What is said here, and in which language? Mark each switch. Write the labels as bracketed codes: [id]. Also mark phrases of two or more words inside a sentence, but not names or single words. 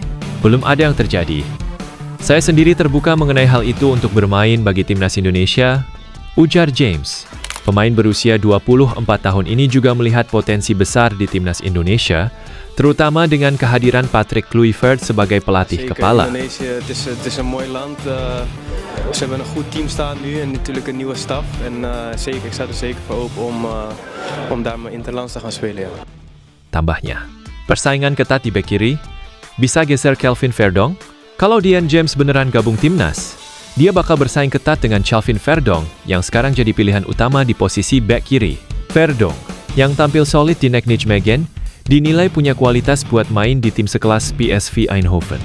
[id] Belum ada yang terjadi. Saya sendiri terbuka mengenai hal itu untuk bermain bagi timnas Indonesia, ujar James. Pemain berusia 24 tahun ini juga melihat potensi besar di timnas Indonesia, terutama dengan kehadiran Patrick Kluivert sebagai pelatih kepala. [nl] Indonesië, het is een mooi land. Ze hebben een goed team staan nu en natuurlijk een nieuwe staf. En ik sta er zeker voor open om daar mijn interlands te gaan spelen. Ja. [id] Tambahnya, persaingan ketat di bek kiri, bisa geser Kelvin Verdong? Kalau Dian James beneran gabung timnas, dia bakal bersaing ketat dengan Kelvin Verdong yang sekarang jadi pilihan utama di posisi bek kiri. Verdong, yang tampil solid di Nijmegen, dinilai punya kualitas buat main di tim sekelas PSV Eindhoven.